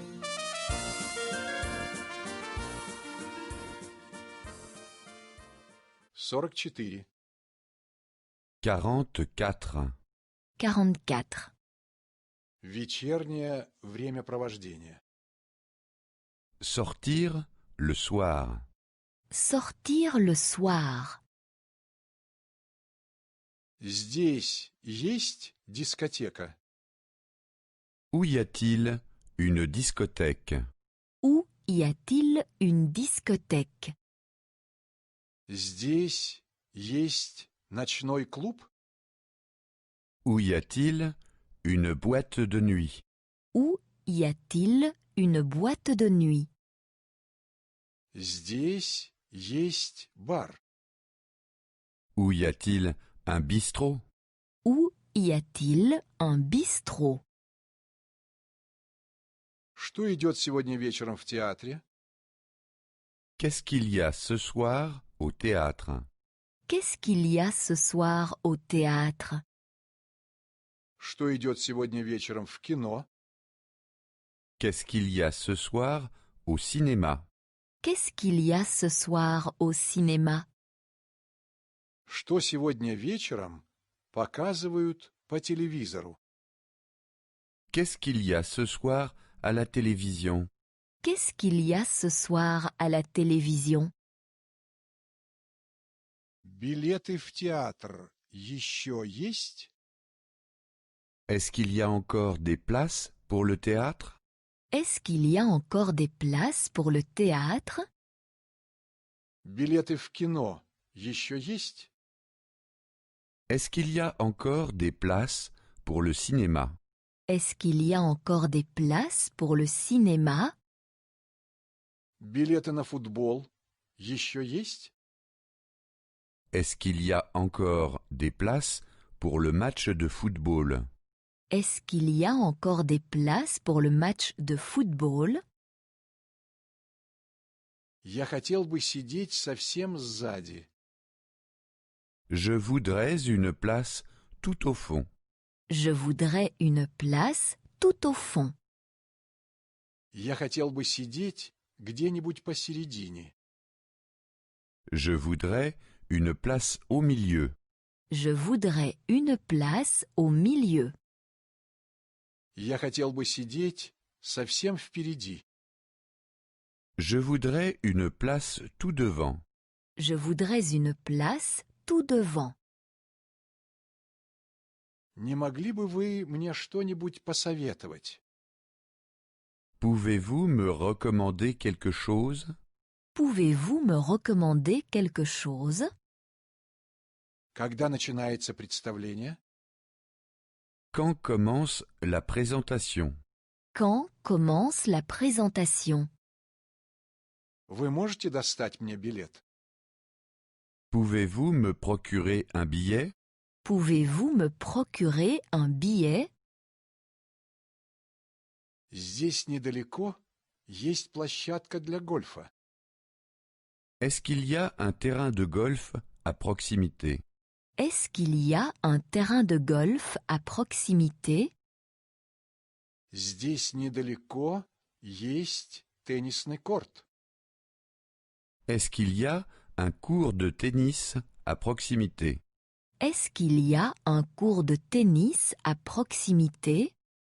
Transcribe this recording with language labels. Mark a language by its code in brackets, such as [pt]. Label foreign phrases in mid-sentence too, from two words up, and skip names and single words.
[ru] 44. 44. 44. Вечернее времяпровождение. [fr] Sortir le soir. Sortir le soir. [ru] Здесь есть дискотека? [fr] Où y a-t-il une discothèque? Où y a-t-il une discothèque? [ru] Здесь есть ночной клуб? [fr] Où y a-t-il une boîte de nuit? Où y a-t-il une boîte de nuit? [ru] Здесь есть бар. [fr] Où y a-t-il un bistrot? Où y a-t-il un bistrot? [ru] Что идет сегодня вечером в театре? [fr] Qu'est-ce qu'il y a ce soir au théâtre? Qu'est-ce qu'il y a ce soir au théâtre? [ru] Что идет сегодня вечером в кино? [fr] Qu'est-ce qu'il y a ce soir au cinéma? Qu'est-ce qu'il y a ce soir au cinéma? [ru] Что сегодня вечером показывают по телевизору? [fr] Qu'est-ce qu'il y a ce soir à la télévision? Qu'est-ce qu'il y a ce soir à la télévision? [ru] Билеты в театр еще есть? [fr] Est-ce qu'il y a encore des places pour le théâtre? Est-ce qu'il y a encore des places pour le théâtre? [ru] Билеты в кино еще есть? [fr] Est-ce qu'il y a encore des places pour le cinéma? Est-ce qu'il y a encore des places pour le cinéma? [ru] Билеты на футбол еще есть? [fr] Est-ce qu'il y a encore des places pour le match de football? Est-ce qu'il y a encore des places pour le match de football? [ru] Я хотел бы сидеть совсем сзади. [fr] Je voudrais une place tout au fond. Je voudrais une place tout au fond. [ru] Я хотел бы сидеть где-нибудь посередине. [fr] Je voudrais une place au milieu. Je voudrais une place au milieu. [ru] Я хотел бы сидеть совсем впереди. [fr] Je voudrais une place tout devant. Je voudrais une place tout devant. [ru] Не могли бы вы мне что-нибудь посоветовать? [fr] Pouvez-vous me recommander quelque chose? Pouvez-vous me recommander quelque chose? [ru] Когда начинается представление? [fr] Quand commence la présentation? Quand commence la présentation? [ru] Вы можете достать мне билет? [fr] Pouvez-vous me procurer un billet? Pouvez-vous me procurer un billet? [ru] Здесь недалеко есть площадка для гольфа. [fr] Est-ce qu'il y a un terrain de golf à proximité? Est-ce qu'il y a un terrain de golf à proximité? [ru] Здесь недалеко есть теннисный корт. [fr] Est-ce qu'il y a un cours de tennis à proximité? Est-ce qu'il y a un cours de tennis à proximité?